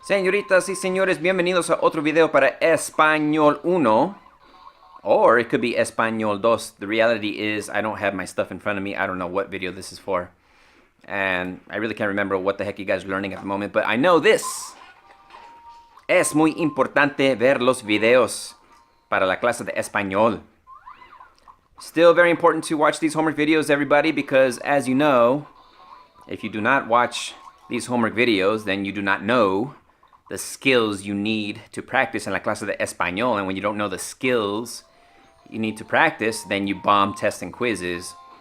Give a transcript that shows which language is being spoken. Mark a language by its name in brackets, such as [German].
[Spanish] Señoritas y señores, bienvenidos a otro video para Español 1. [English] Or it could be Español 2. The reality is I don't have my stuff in front of me. I don't know what video this is for. And I really can't remember what the heck you guys are learning at the moment. But I know this. [Spanish] Es muy importante ver los videos para la clase de Español. [English] Still very important to watch these homework videos, everybody, because as you know, if you do not watch these homework videos, then you do not know the skills you need to practice in la clase de Español. And when you don't know the skills you need to practice, then you bomb tests and quizzes.